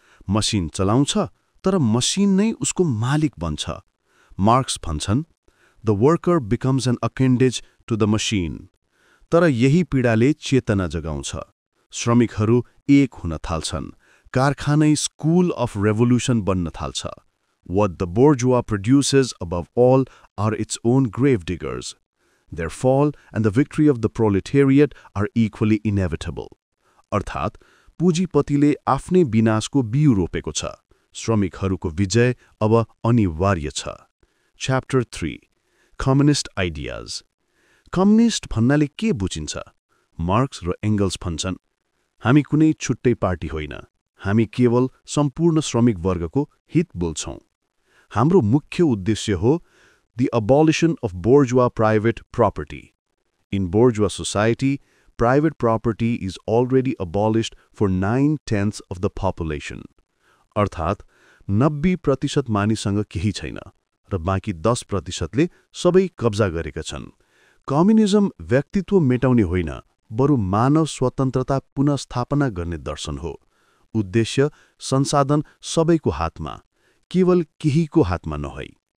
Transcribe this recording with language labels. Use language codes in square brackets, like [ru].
[ne] Machine चलाउँछ, तर machine नै उसको मालिक बन्छ। [en] Marx [ne] भन्छन्, [en] The worker becomes an appendage to the machine. [ne] तर यही पीडाले चेतना जगाउँछ। श्रमिकहरू एक हुन थाल्छन्। कारखानै [en] school of revolution [ne] बन्न थाल्छ। [en] What the bourgeois produces above all are its own gravediggers. Their fall and the victory of the proletariat are equally inevitable. [ne] अर्थात्, पुँजीपतिले आफ्नै विनाशको बिउ रोपेको छ। श्रमिकहरूको विजय अब अनिवार्य छ। [en] Chapter 3. Communist Ideas. [ne] कम्युनिस्ट भन्नाले के बुझिन्छ? मार्क्स र एङ्गल्स भन्छन्, हामी कुनै छुट्टै पार्टी होइन, हामी केवल सम्पूर्ण श्रमिक वर्गको हित बोल्छौँ। हाम्रो मुख्य उद्देश्य हो [en] the abolition of bourgeois private property. In bourgeois society, private property is already abolished for 9/10 of the population. [ne] अर्थात् 90% मानिससँग केही छैन र बाँकी 10%ले सबै कब्जा गरेका छन्। कम्युनिजम व्यक्तित्व मेटाउने होइन, बरु मानव स्वतन्त्रता पुनःस्थापना गर्ने दर्शन हो। उद्देश्य संसाधन सबैको हातमा, केवल केहीको हातमा नभई।